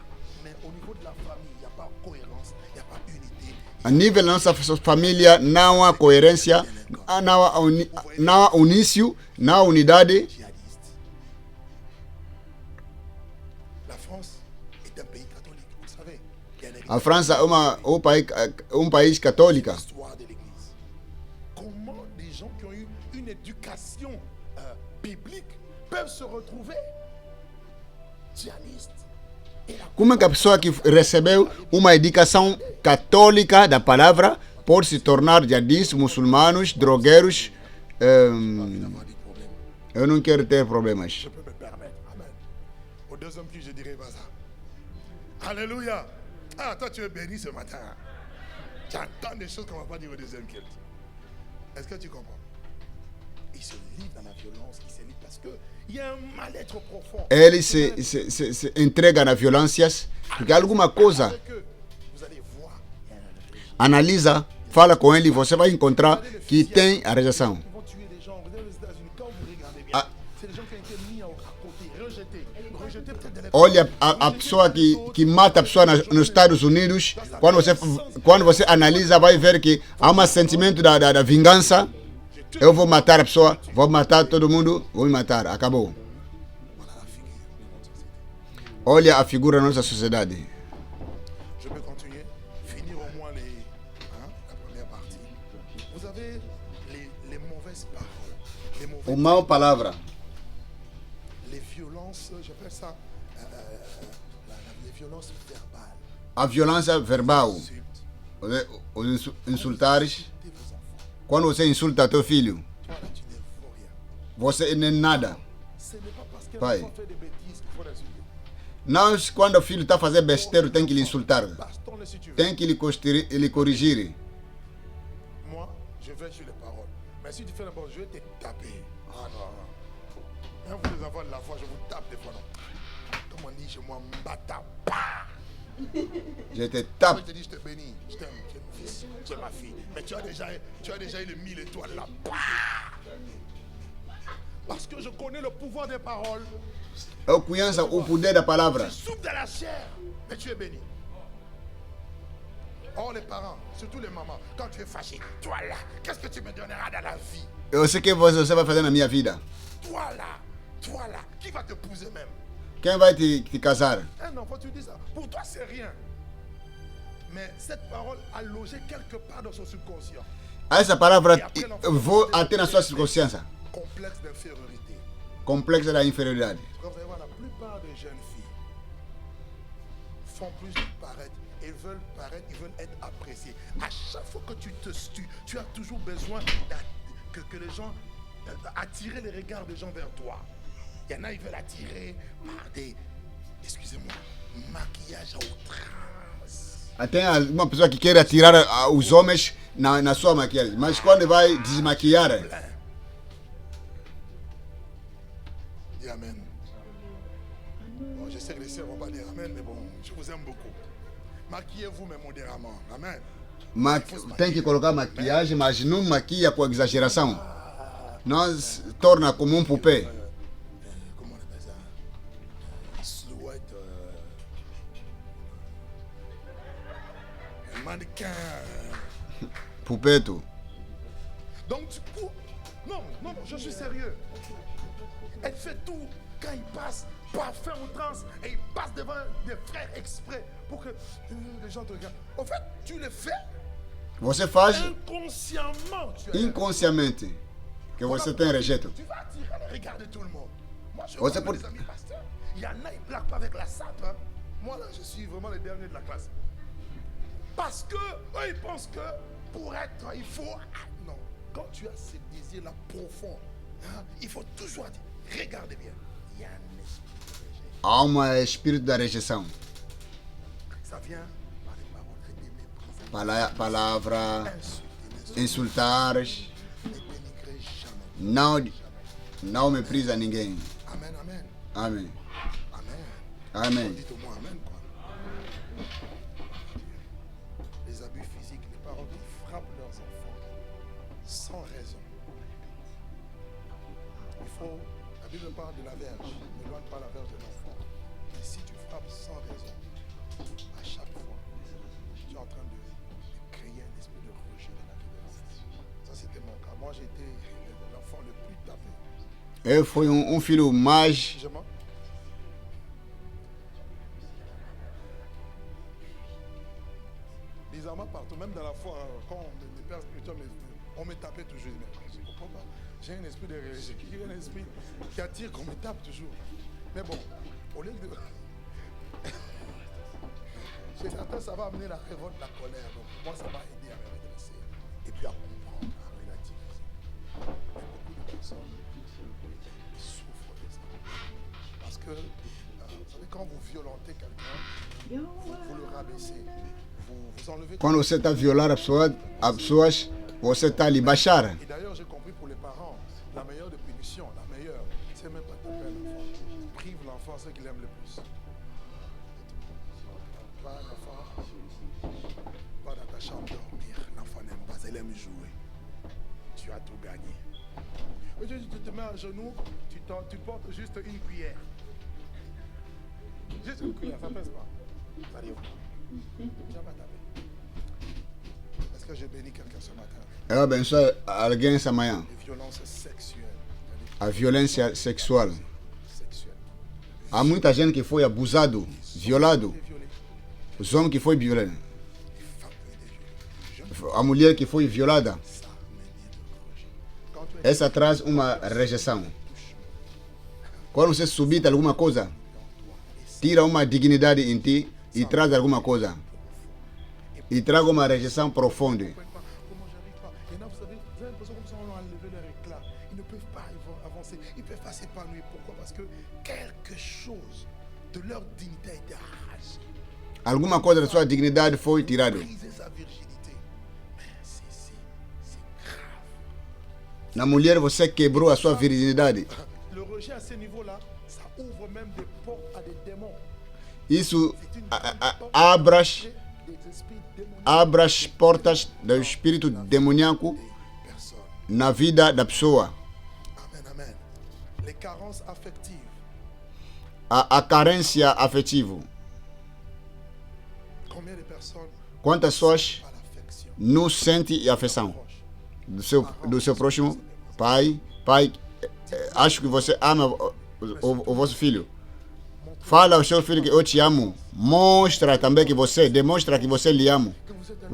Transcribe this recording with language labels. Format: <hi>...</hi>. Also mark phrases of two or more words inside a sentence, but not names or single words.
<pt>A nível da nossa família, não há coerência, não há unício, não há unidade. A França é um país católico.</pt> <fr>Comment des gens qui ont eu une éducation biblique peuvent se retrouver djihadistes?</fr> <pt>Como é que a pessoa que recebeu uma educação católica da palavra pode se tornar jihadistas, muçulmanos, drogueiros? Eu não quero ter problemas.</pt> <fr>Je peux me permettre. Amen. Au deuxième culte, je dirais pas ça. Alléluia. Ah, toi, tu es béni ce matin. Tu entends des choses qu'on ne va pas dire au deuxième culte. Est-ce que tu comprends? Il se livre dans la violence, il se livre parce qu'il y a un mal-être profond.</fr> <pt>Ele se entrega nas violências, porque alguma coisa. Analisa, fala com ele, você vai encontrar que tem a rejeição.</pt> <fr>Ils vont tuer des gens. Vous allez aux États-Unis, quand vous regardez bien, c'est des gens qui ont été mis à côté, rejetés. Rejetés peut-être de</fr> <pt>Olha a pessoa que mata a pessoa nos Estados Unidos, quando você analisa, vai ver que há um sentimento da vingança. Eu vou matar a pessoa, vou matar todo mundo, vou me matar, acabou. Olha a figura da nossa sociedade.</pt> <fr>Je peux continuer, finir au moins la première partie. Vous avez les mauvaises paroles,</fr> <pt>O mal palavra,</pt> <fr>les violences, j'appelle ça les violences verbales.</fr> <pt>a violência verbal, os insultares. Quando você insulta teu filho,</pt> <fr>Toi là, tu ne vaux rien.</fr> <pt>você não é nada.</pt> <fr>Ce n'est pas parce qu'un</fr> <pt>Pai.</pt> <fr>enfant fait des bêtises qu'il faut l'insulter.</fr> <pt>Não, quando o filho está fazendo besteira, tem que lhe insultar.</pt> <fr>Bastons-le si tu veux.</fr> <pt>Tem que lhe corrigir.</pt> <fr>Moi, je vais sur les paroles. Mais si tu fais n'importe quoi, je vais te taper. Ah non, non. Même vous les enfants de la foi, je vous tape des fois, non. Comme on dit chez moi, mbata. Je te Je tape. te dis, je te bénis. Je t'aime. Tu es mon fils. Tu es ma fille. Mais tu as déjà eu le 1000 étoiles là. Parce que je connais le pouvoir des paroles.</fr> <pt>Eu conheço o poder da palavra.</pt> <fr>Je souffre de la chair. Mais tu es béni. Or, les parents, surtout les mamans, quand tu es fâché, toi là, qu'est-ce que tu me donneras dans la vie?</fr> <pt>Eu sei que você vai fazer na minha vida.</pt> <fr>Toi là, qui va te épouser même?</fr> <pt>Quem vai te casar?</pt> <fr>Un enfant, tu dis ça. Pour toi, c'est rien. Mais cette parole a logé quelque part dans son subconscient.</fr> <pt>Essa palavra vou até na sua circunstância.</pt> <fr>Complexe d'infériorité.</fr> <pt>Complexo da inferioridade.</pt> <fr>Quand vous allez voir, la plupart des jeunes filles font plus vite paraître. Ils veulent paraître, ils veulent être appréciés. À chaque fois que tu as toujours besoin que les gens attirer les regards des gens vers toi. Il y en a, ils veulent attirer par des, excusez-moi, maquillage à outrance.</fr> <pt>Até uma pessoa que quer atirar os homens na sua maquiagem, mas quando vai desmaquiar.</pt> <fr>Dis amen. Bon, je sais que les sœurs vont pas dire amen, mais bon, je vous aime beaucoup. Maquillez-vous, mais modérément. Amen.</fr> <pt>Tem que colocar maquiagem, mas não maquia com exageração. Não torna como um poupée.</pt> <fr>Comment on appelle ça? Silhouette. Un mannequin.</fr> <pt>Pupeto.</pt> <fr>Donc du coup, non, je suis sérieux. Elle fait tout quand il passe, parfum outrance, et il passe devant des frères exprès pour que les gens te regardent. En fait, tu le fais</fr> <pt>Você faz</pt> <fr>inconsciemment.</fr> <pt>inconsciamente que você tem rejeito.</pt> <fr>Tu vas attirer le regard de tout le monde. Moi, je Oh, vois c'est pour- mes amis pasteurs. Il y en a, ils plaquent pas avec la sape. Hein. Moi, là, je suis vraiment le dernier de la classe. Parce que eux, ils pensent que pour être, il faut. Ah, non. Quand tu as ce désir-là profond, hein, il faut toujours dire, regardez bien. Il y a un esprit de rejet.</fr> <pt>Há um espírito da rejeição.</pt> <fr>Ça vient par les paroles de mépriser,</fr> <pt>Palavra,</pt> <fr>insulter,</fr> <pt>insultar,</pt> <fr>ne dénigrer jamais.</fr> <pt>não meprisa ninguém.</pt> <fr>Amen, amen.</fr> <pt>Amém.</pt> <fr>Amen.</fr> <pt>Amém.</pt> <fr>Dites au moins amen, quoi. Les abus physiques, les parents qui frappent leurs enfants sans raison. Il faut, la Bible parle de la verge, n'éloigne pas la verge de l'enfant. Mais si tu frappes sans raison, à chaque fois, tu es en train de créer un esprit de rejet de la vie de l'enfant. Ça, c'était mon cas. Moi, j'étais l'enfant le plus tapé.</fr> <pt>Eu fui filho mais.</pt> <fr>Excusez-moi. Bizarrement partout, même dans la foi, quand les pères spirituels, on me tapait toujours. Mais je ne comprends pas. J'ai un esprit de rejet, j'ai un esprit qui attire qu'on me tape toujours. Mais bon, au lieu de. Chez certains, ça va amener la révolte, la colère. Donc moi, ça m'a aidé à me redresser. Et puis à comprendre, à relativiser. Mais beaucoup de personnes souffrent de ça. Parce que, vous savez, quand vous violentez quelqu'un, vous le rabaissez. Vous enlevez.</fr> <pt>Quando você está a violar as pessoas, você está a lhe baixar.</pt> <fr>Et d'ailleurs, j'ai compris pour les parents, la meilleure des punitions, la meilleure, c'est même pas taper un enfant. Prive l'enfant ce qu'il aime le plus. Pas l'enfant, va dans ta chambre dormir. L'enfant n'aime pas, elle aime jouer. Tu as tout gagné. Aujourd'hui, tu te mets à genoux, tu portes juste une cuillère. Juste une cuillère, ça pèse pas. Ça arrive. Tu n'as pas tapé. Est-ce que j'ai béni quelqu'un ce matin?</fr> <pt>Eu abençoo alguém essa manhã.</pt> <fr>Les violences sexuelles.</fr> <pt>A violência sexual.</pt> <fr>Sexuelles.</fr> <pt>Há muita gente que foi abusado, violado.</pt> <fr>Violées.</fr> <pt>Os homens que foi violado.</pt> <fr>Les femmes et les jeunes.</fr> <pt>A mulher que foi violada.</pt> <fr>Ça mène le rejet. Quand tu es</fr> <pt>Essa traz uma rejeição. Quando você subir alguma coisa, tira uma dignidade em ti e traz alguma coisa. E traga uma rejeição profunda.</pt> <fr>comment j'arrive pas. Il y en a, vous savez, vous avez l'impression comme ça, on a enlevé leur éclat. Ils ne peuvent pas avancer. Ils ne peuvent pas s'épanouir. Pourquoi? Parce que quelque chose de leur dignité a été arraché.</fr> <pt>Alguma coisa da sua dignidade foi tirada.</pt> <fr>Briser sa virginité. Mais c'est grave.</fr> <pt>Na mulher você quebrou a sua virginidade.</pt> <fr>Le rejet à ce niveau-là, ça ouvre même des portes à des démons.</fr> <pt>Isso</pt> <fr>C'est une</fr> <pt>abre</pt> <fr>des esprits démoniaques</fr> <pt>as portas do espírito demoníaco</pt> <fr>des personnes.</fr> <pt>na vida da pessoa.</pt> <fr>Amen, amen. Les carences affectives.</fr> <pt>A carência afetiva.</pt> <fr>Combien de personnes</fr> <pt>Quantas pessoas</pt> <fr>Pas l'affection.</fr> <pt>não sentem afeição do seu próximo? Pai, acho que você ama o vosso filho. Fala ao seu filho que eu te amo. Mostra também que você, demonstra que você lhe ama.</pt> <fr>Que vous êtes un</fr>